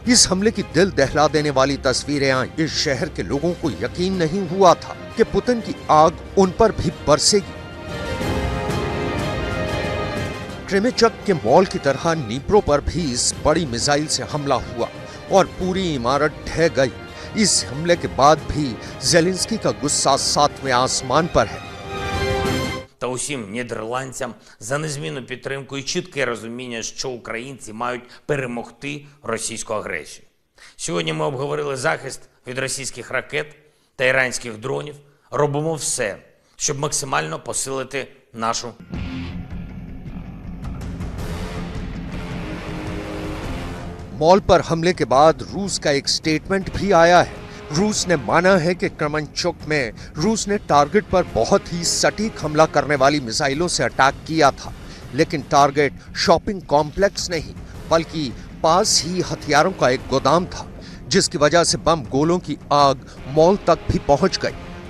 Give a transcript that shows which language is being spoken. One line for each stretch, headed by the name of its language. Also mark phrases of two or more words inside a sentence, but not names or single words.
Hindi: इस हमले की दिल दहला देने वाली तस्वीरें आई। इस शहर के लोगों को यकीन नहीं हुआ था कि पुतिन की आग उन पर भी बरसेगी। क्रेमेचक के मॉल की तरह नीप्रो पर भी इस बड़ी मिसाइल से हमला हुआ और पूरी इमारत ढह गई। इस हमले के बाद भी ज़ेलेंस्की का गुस्सा 7वें आसमान पर है।
Ukrainian: Та усім нідерландцям за незмінну підтримку і чітке розуміння, що українці мають перемогти російську агресію. Сьогодні ми обговорили захист від російських ракет та іранських дронів. Робимо все, щоб максимально посилити нашу.
Hindi: मॉल पर हमले के बाद रूस का एक स्टेटमेंट भी आया है। रूस ने माना है कि क्रमनचुक में रूस ने टारगेट पर बहुत ही सटीक हमला करने वाली मिसाइलों से अटैक किया था, लेकिन टारगेट
English: shopping complex
Hindi: नहीं बल्कि पास ही हथियारों का एक गोदाम था, जिसकी वजह से बम गोलों की आग मॉल तक भी पहुंच गई।